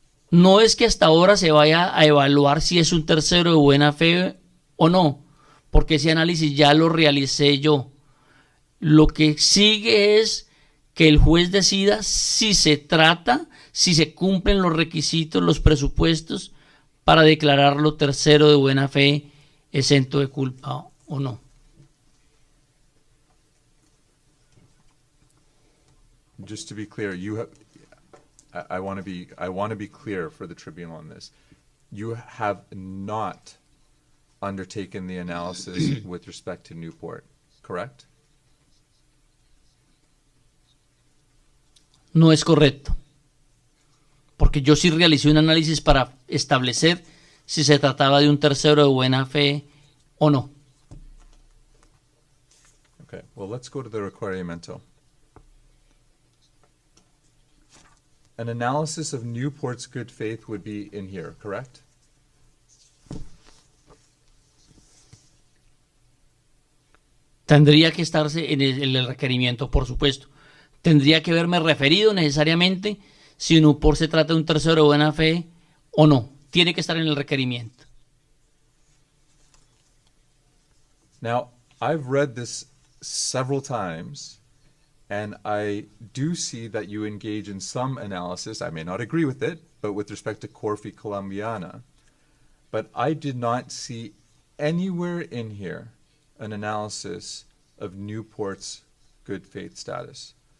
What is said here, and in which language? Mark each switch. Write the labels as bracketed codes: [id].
[es] No es que hasta ahora se vaya a evaluar si es un tercero de buena fe o no, porque ese análisis ya lo realicé yo. Lo que sigue es que el juez decida si se trata, si se cumplen los requisitos, los presupuestos para declararlo tercero de buena fe, exento de culpa o no. [en] Just to be clear, I want to be clear for the tribunal on this. You have not undertaken the analysis with respect to Newport, correct? [es] No es correcto, porque yo sí realicé un análisis para establecer si se trataba de un tercero de buena fe o no. [en] Okay, well, let's go to the requerimiento. An analysis of Newport's good faith would be in here, correct? [es] Tendría que estarse en el requerimiento, por supuesto. Tendría que haberme referido necesariamente si Newport se trata de un tercero de buena fe o no. Tiene que estar en el requerimiento. [en] Now, I've read this several times, and I do see that you engage in some analysis. I may not agree with it, but with respect to Corfi Colombiana. But I did not see anywhere in here an analysis of Newport's good faith status.